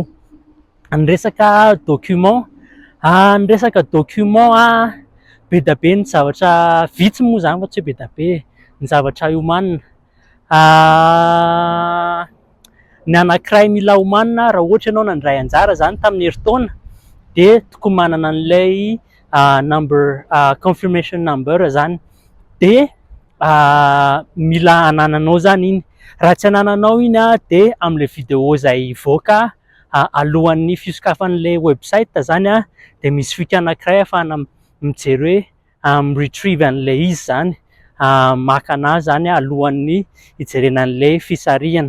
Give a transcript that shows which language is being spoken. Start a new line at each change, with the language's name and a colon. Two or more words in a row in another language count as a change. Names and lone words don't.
Malagasy: Ny resaka document, ny resaka document be da be ny zavatra vitsy moa zany fa tsy hoe be da be ny zavatra omanina. Ny anankiray mila omanina raha ohatra ianao nandray anjara zany tamin'ny herintaona de tokony manana an'ilay
English: number confirmation number
Malagasy: zany de mila anananao zany iny. Raha tsy anananao iny de am'le vidéo zay ivoaka alohan'ny fisokafan'le website zany de misy fika anankiray ahafahana mijery hoe retrieve an'le izy zany, maka anazy zany alohan'ny hijerena an'le fisarihana.